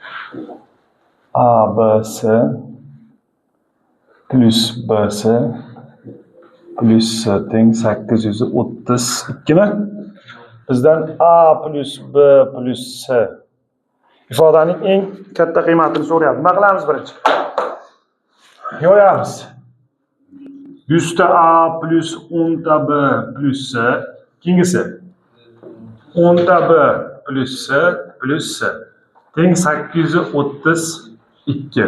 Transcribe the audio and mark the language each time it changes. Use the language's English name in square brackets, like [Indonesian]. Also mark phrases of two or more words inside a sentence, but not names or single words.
[Uzbek] A, B, S plus B, S plus S teng 832 mi? Bizdan A plus B plus S ifodaning eng katta qiymatini so'rayapti. Nima qilamiz birinchi? Yo'yamiz. 100 ta A plus 10 ta B plus S. Keyingisi 10 ta B plus S teng 832.